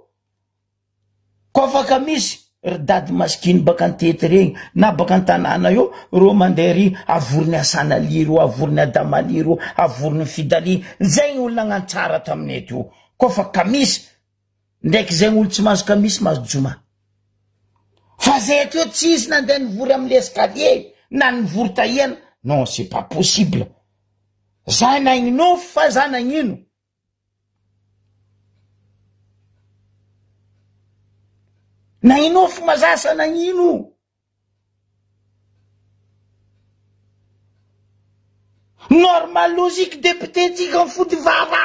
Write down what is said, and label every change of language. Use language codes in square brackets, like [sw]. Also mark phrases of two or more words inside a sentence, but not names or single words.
[mg] Kofa ka misy ry dady maskiny baka antety regny na baka antanàna io ro mandeha ry avorony Asanali ro avorony Adamali ro avorony Fidali. Zay olo nagnantsara taminay teo. Kofa ka misy ndraiky zay olo tsy mazo ka misy mazo joma. Fa zay teo tsisy nandeha nivory amin'ny escalier na nivory tahiana. [fr] Non, c'est pas possible. [mg] Za nagnino fa za nagnino. Nagnino fa mazasa nagnino. [fr] Normal logique [mg] député tika ny fody vava.